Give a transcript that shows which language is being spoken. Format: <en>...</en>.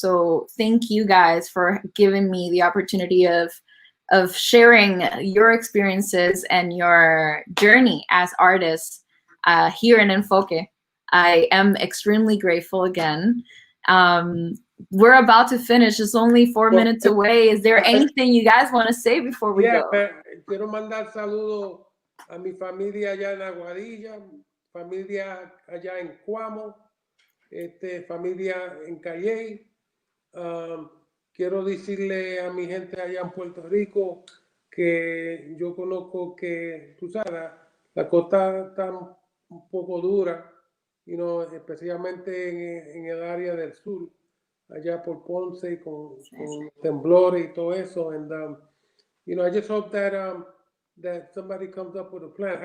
<en>So thank you guys for giving me the opportunity of sharing your experiences and your journey as artists here in Enfoque. I am extremely grateful again. We're about to finish. It's only 4 minutes away. Is there anything you guys want to say before we go?</en> <es>Quiero mandar saludos a mi familia allá en Aguadilla, familia allá en Cuamo, familia en Calley. Quiero decirle a mi gente allá en Puerto Rico que yo conozco que,</es> <en>tú sabes,</en> <es>la costa está un poco dura, especialmente en el área del sur, allá por Ponce, con temblores y todo eso.</es> <en>And, I just hope that somebody comes up with a plan.</en>